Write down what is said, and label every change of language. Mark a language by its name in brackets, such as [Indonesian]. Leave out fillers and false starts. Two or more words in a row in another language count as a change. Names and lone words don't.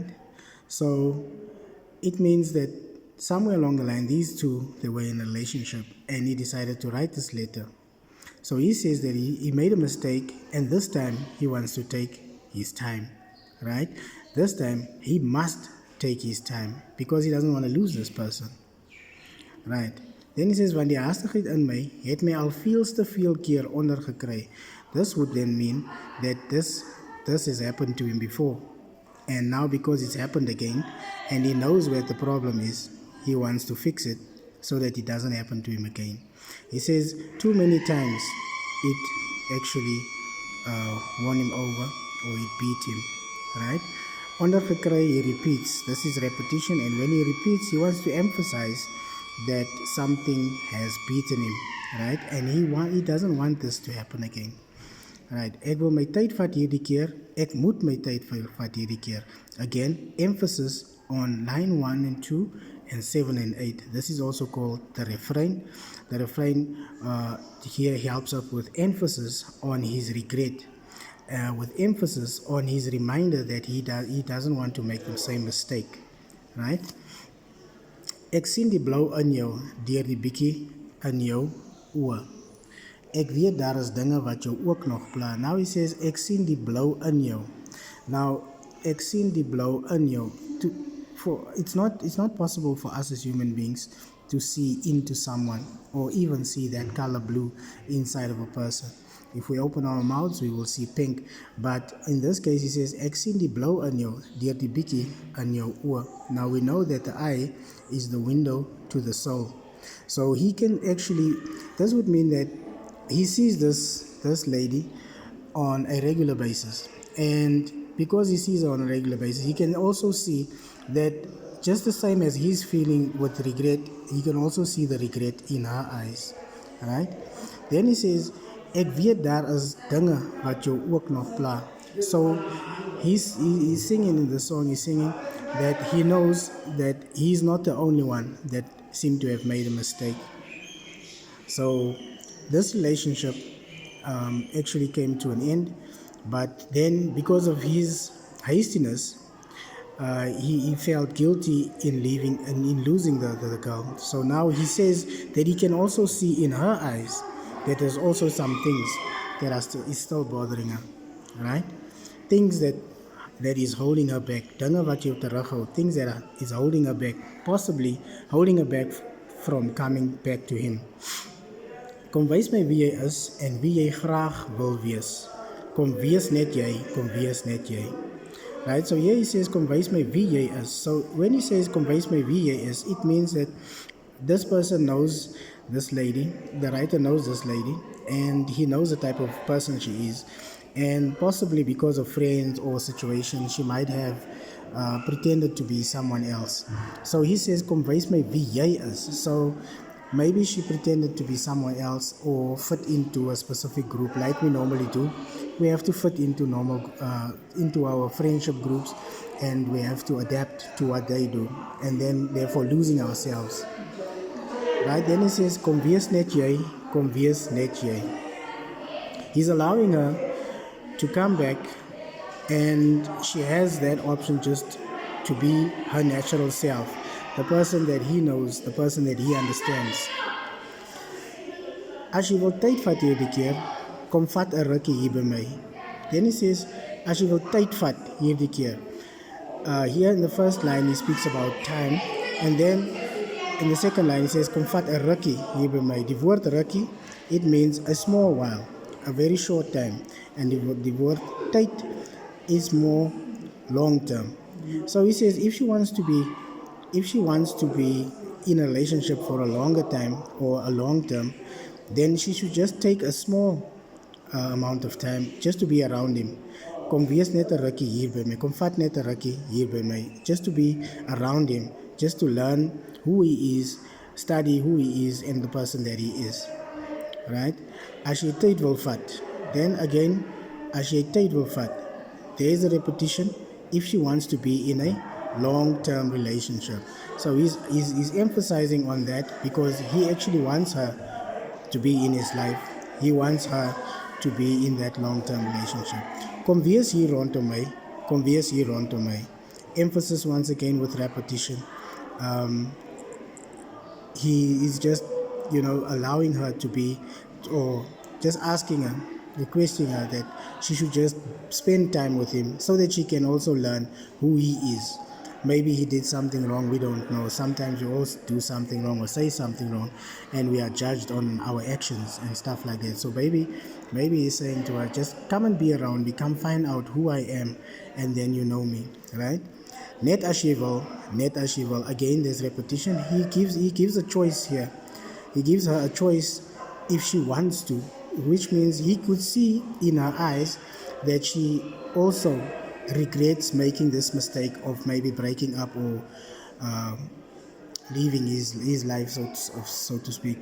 [English] So it means that somewhere along the line, these two, they were in a relationship and he decided to write this letter. So he says that he made a mistake and this time he wants to take his time, right? This time he must take his time because he doesn't want to lose this person, right? Then he says, [Afrikaans] want die haastigheid in my het my al veel keer ondergekry. [English] This would then mean that this has happened to him before. And now because it's happened again, and he knows where the problem is, he wants to fix it so that it doesn't happen to him again. He says, too many times it actually won him over, or it beat him, right? Ondergekry, he repeats. This is repetition, and when he repeats, he wants to emphasize that something has beaten him, right? And he doesn't want this to happen again. Right, [Afrikaans] ek wil my tyd vat hierdie keer, ek moet my tyd vat hierdie keer. [English] Again, emphasis on line 1 and 2 and 7 and 8. This is also called the refrain. The refrain here helps us with emphasis on his regret, with emphasis on his reminder that he doesn't want to make the same mistake, right? [Afrikaans] Ek sien die blou in jou deur die bietjie in jou oë. Ek weet daar is dinge wat jou ook nog pla. [English] Now he says, [Afrikaans] ek sien die blou in jou. Now, ek sien die blou in jou. [English] It's not possible for us as human beings to see into someone or even see that color blue inside of a person. If we open our mouths, we will see pink. But in this case, he says, [Afrikaans] ek sien die blou in jou, deur die bietjie in jou oë. [English] Now we know that the eye is the window to the soul. So he can actually, this would mean that he sees this lady on a regular basis, and because he sees her on a regular basis, he can also see that just the same as he's feeling with regret, he can also see the regret in her eyes. Right? Then he says, [Afrikaans] ek weet daar is dinge wat jou ook nog pla. [English] So he's singing in the song, he's singing that he knows that he's not the only one that seemed to have made a mistake. So this relationship actually came to an end, but then because of his hastiness, he felt guilty in leaving and in losing the girl. So now he says that he can also see in her eyes that there's also some things that is still bothering her, right? Things that is holding her back. [Afrikaans] Dinge wat jou terughou, [English] things that is holding her back, possibly holding her back from coming back to him. [Afrikaans] Kom wys my wie jy is en wie jy graag wil wees. Kom wees net jy, kom wees net jy. [English] Right, so here he says, [Afrikaans] kom wys my wie jy is. [English] So when he says, [Afrikaans] kom wys my wie jy is, [English] it means that this person knows this lady, the writer knows this lady, and he knows the type of person she is. And possibly because of friends or situations, she might have pretended to be someone else. So he says, [Afrikaans] kom wys my wie jy is. [English] So maybe she pretended to be someone else or fit into a specific group like we normally do. We have to fit into into our friendship groups, and we have to adapt to what they do, and then therefore losing ourselves. Right? Then he says, [Afrikaans] kom wees net jy, kom wees net jy. [English] He's allowing her to come back, and she has that option just to be her natural self, the person that he knows, the person that he understands. [Afrikaans] As jy wil tyd vat hierdie keer, kom vat 'n rukkie hier by my. [English] Then he says, [Afrikaans] as jy wil tyd vat hierdie keer. [English] Here in the first line he speaks about time, and then in the second line he says, [Afrikaans] kom vat 'n rukkie hier by my. Die woord rukkie, [English] it means a small while, a very short time, and the word tyd is more long term. So he says if she wants to be in a relationship for a longer time or a long term, then she should just take a small amount of time just to be around him. [Afrikaans] Kom wees net 'n rukkie hier by my. Kom vat net 'n rukkie hier by my. [English] Just to be around him, just to learn who he is, study who he is and the person that he is. Right? [Afrikaans] As jy tyd wil vat, [English] then again, [Afrikaans] as jy tyd wil vat, [English] there is a repetition if she wants to be in a long-term relationship. So he's emphasizing on that because he actually wants her to be in his life. He wants her to be in that long-term relationship. [Afrikaans] Kom wees hier rondom my. Kom wees hier rondom my. [English] Emphasis once again with repetition. He is just, allowing her to be, or just asking her, requesting her that she should just spend time with him so that she can also learn who he is. Maybe he did something wrong, we don't know. Sometimes we all do something wrong or say something wrong, and we are judged on our actions and stuff like that. So maybe he's saying to her, just come and be around me, come find out who I am, and then you know me, right? [Afrikaans] Net as jy wil, net as jy wil. [English] Again, there's repetition. He gives a choice here. He gives her a choice if she wants to, which means he could see in her eyes that she also regrets making this mistake of maybe breaking up or leaving his life, so to speak.